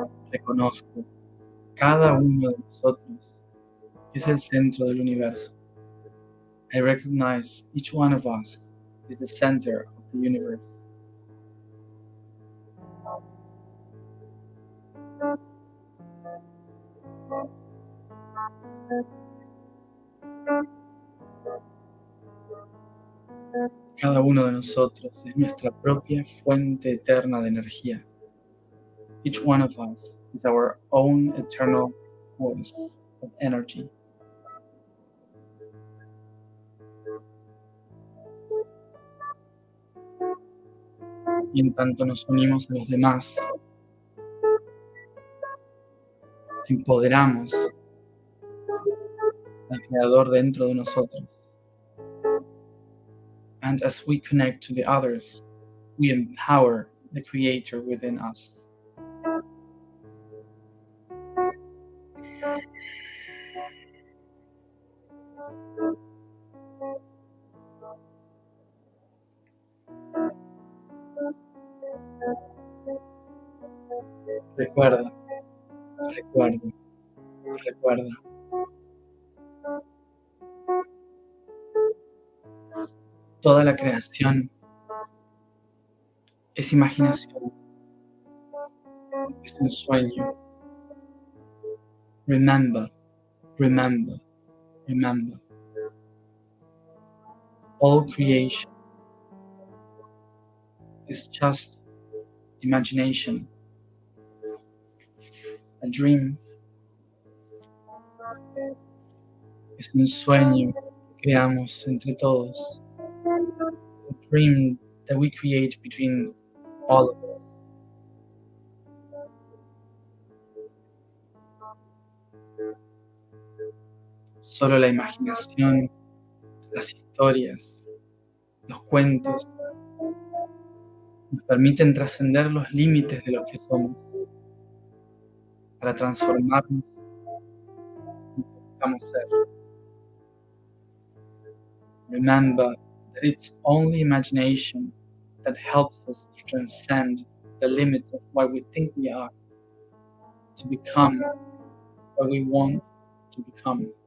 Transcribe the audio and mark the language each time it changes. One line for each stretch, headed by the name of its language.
Spanish: Reconozco cada uno de nosotros es el centro del universo.
English: I recognize each one of us is the center of the universe.
Spanish: Cada uno de nosotros es nuestra propia fuente eterna de energía.
English: Each one of us is our own eternal source of energy.
Spanish: Y en tanto nos unimos a los demás, empoderamos al Creador dentro de nosotros.
English: And as we connect to the others, we empower the Creator within us.
Spanish: Recuerda, recuerda, recuerda. Toda la creación es imaginación, es un sueño.
English: Remember, remember, remember. All creation is just imagination, a dream.
Spanish: Es un sueño que creamos entre todos.
English: A dream that we create between all of us.
Spanish: Solo la imaginación, las historias, los cuentos nos permiten trascender los límites de lo que somos para transformarnos en lo que buscamos ser.
English: Remember that it's only imagination that helps us to transcend the limits of what we think we are, to become what we want to become.